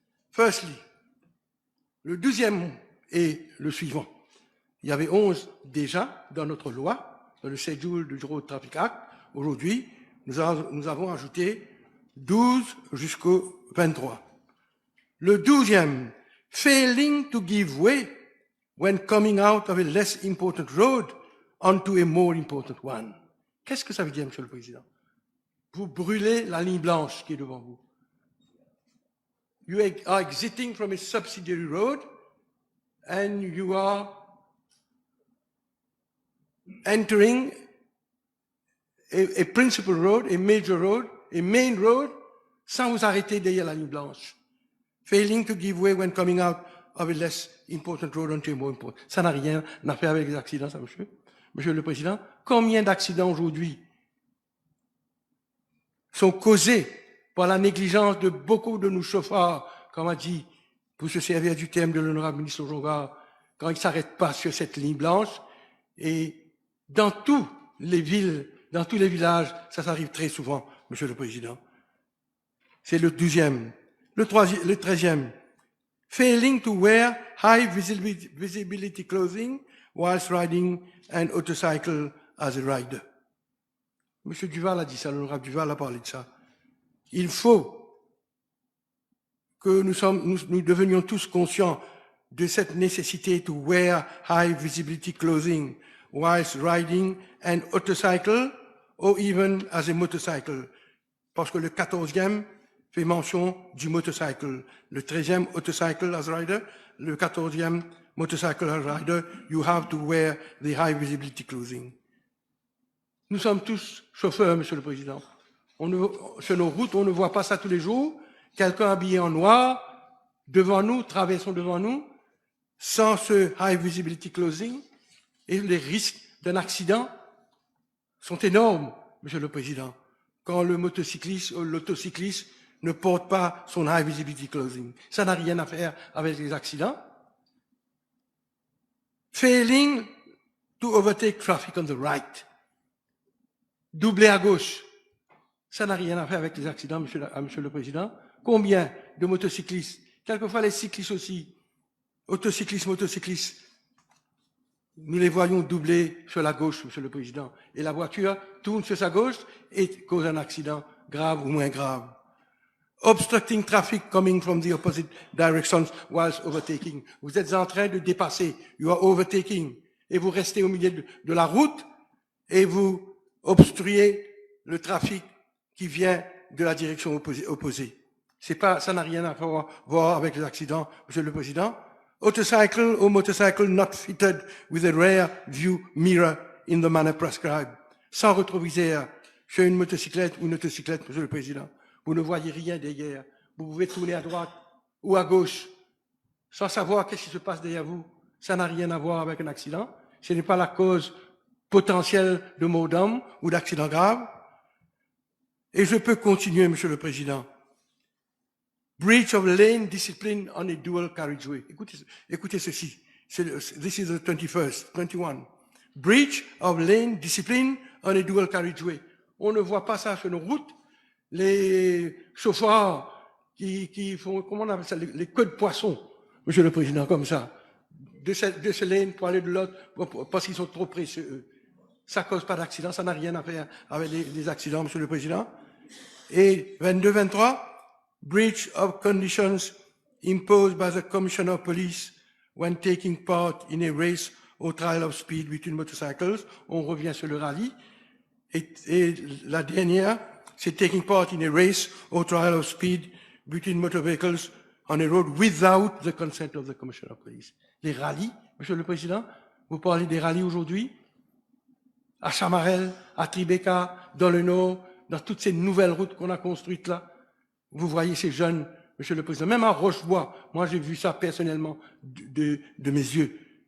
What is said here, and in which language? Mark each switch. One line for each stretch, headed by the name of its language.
French: Firstly, le deuxième est le suivant. Il y avait 11 déjà dans notre loi, dans le schedule du Road Traffic Act. Aujourd'hui, nous avons ajouté 12 jusqu'au 23. Le 12e,
English: failing to give way when coming out of a less important road onto a more important one.
French: Qu'est-ce que ça veut dire, Monsieur le Président? Vous brûlez la ligne blanche qui est devant vous.
English: You are exiting from a subsidiary road and you are entering a principal road, a major road, a main road,
French: sans vous arrêter derrière la ligne blanche.
English: Failing to give way when coming out of a less important road onto a more important.
French: Ça n'a rien à faire avec les accidents, ça, monsieur. Monsieur le Président, combien d'accidents aujourd'hui sont causés par la négligence de beaucoup de nos chauffeurs, comme a dit, pour se servir du terme de l'honorable ministre Ojongard, quand ils ne s'arrêtent pas sur cette ligne blanche. Et dans toutes les villes, dans tous les villages, ça s'arrive très souvent, Monsieur le Président. C'est le 12e. Le 13e.
English: Failing to wear high visibility clothing whilst riding an motorcycle as a rider.
French: Monsieur Duval a dit ça, l'honorable Duval a parlé de ça. Il faut que nous devenions tous conscients de cette nécessité
English: to wear high visibility clothing whilst riding an motorcycle or even as a motorcycle.
French: Parce que le 14e fait mention du motorcycle. Le 13e
English: motorcycle as rider,
French: le 14e
English: motorcycle as rider, you have to wear the high visibility clothing.
French: Nous sommes tous chauffeurs, Monsieur le Président. Sur nos routes, on ne voit pas ça tous les jours. Quelqu'un habillé en noir, devant nous, traversons devant nous, sans ce high visibility clothing, et les risques d'un accident sont énormes, Monsieur le Président, quand le motocycliste ou l'autocycliste ne porte pas son high visibility clothing. Ça n'a rien à faire avec les accidents.
English: Failing to overtake traffic on the right.
French: Doubler à gauche. Ça n'a rien à faire avec les accidents, Monsieur le Président. Combien de motocyclistes, quelquefois les cyclistes aussi, autocyclistes, motocyclistes, nous les voyons doubler sur la gauche, Monsieur le Président. Et la voiture tourne sur sa gauche et cause un accident grave ou moins grave.
English: Obstructing traffic coming from the opposite directions whilst overtaking.
French: Vous êtes en train de dépasser.
English: You are overtaking.
French: Et vous restez au milieu de la route et vous obstruez le trafic qui vient de la direction opposée. Ça n'a rien à voir avec les accidents, Monsieur le Président.
English: Motorcycle or motorcycle not fitted with a rear view mirror in the manner prescribed.
French: Sans rétroviseur sur une motocyclette ou une motocyclette, Monsieur le Président. Vous ne voyez rien derrière. Vous pouvez tourner à droite ou à gauche sans savoir qu'est-ce qui se passe derrière vous. Ça n'a rien à voir avec un accident. Ce n'est pas la cause potentielle de mort d'homme ou d'accident grave. Et je peux continuer, Monsieur le Président.
English: Breach of lane discipline on a dual carriageway.
French: Écoutez ceci.
English: This is the 21. Breach of lane discipline on a dual carriageway.
French: On ne voit pas ça sur nos routes. Les chauffeurs qui font, comment on appelle ça, les queues de poisson, Monsieur le Président, comme ça. De ce lane pour aller de l'autre, parce qu'ils sont trop précieux, eux. Ça cause pas d'accident, ça n'a rien à faire avec les accidents, Monsieur le Président.
English: Et 22-23, breach of conditions imposed by the Commissioner of Police when taking part in a race or trial of speed between motorcycles.
French: On revient sur le rallye. Et la dernière, c'est
English: taking part in a race or trial of speed between motor vehicles on a road without the consent of the Commissioner of Police.
French: Les rallyes, Monsieur le Président, vous parlez des rallyes aujourd'hui, à Chamarel, à Tribeca, dans le Nord, dans toutes ces nouvelles routes qu'on a construites là. Vous voyez ces jeunes, Monsieur le Président, même à Rochebois, moi j'ai vu ça personnellement de mes yeux.